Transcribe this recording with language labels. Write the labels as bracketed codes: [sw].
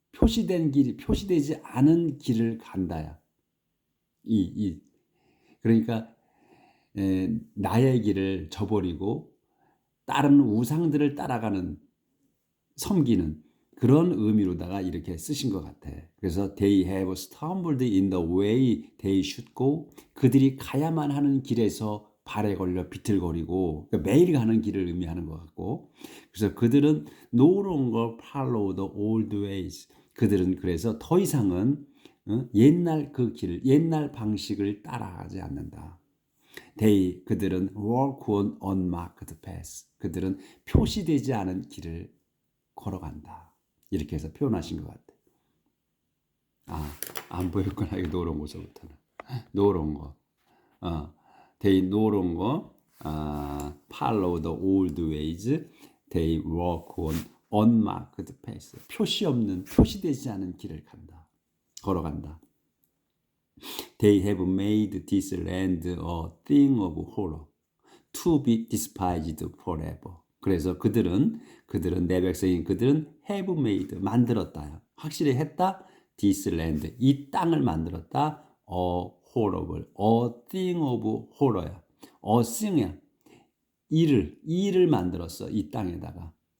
[ko] 표시되지 않은 길을 간다야. 그러니까 나의 길을 저버리고 다른 우상들을 따라가는 섬기는 그런 의미로다가 이렇게 쓰신 것 같아. 그래서 [en] they have stumbled in the way they should go. [ko] 그들이 가야만 하는 길에서 발에 걸려 비틀거리고 그러니까 매일 가는 길을 의미하는 것 같고 그래서 그들은 [en] no longer follow the old ways. [ko] 그들은 그래서 더 이상은 옛날 그 길, 옛날 방식을 따라가지 않는다. 그들은 [en] walk on unmarked paths. [ko] 그들은 표시되지 않은 길을 걸어간다. 이렇게 해서 표현하신 것 같아요. 안 보였구나. 이거 노란 거서부터는. 노란 거. [en] They no longer follow the old ways. They walk on unmarked paths. [ko] 표시되지 않은 길을 걸어간다. [en] They have made this land a thing of horror, to be despised forever. [ko] 그래서 그들은 내 백성인 그들은 [en] have made [ko] 만들었다. 확실히 했다. [en] this land. [ko] 이 땅을 만들었다. [en] a horrible. a thing of horror야. a thing이야. [ko] 일을 만들었어. 이 땅에다가.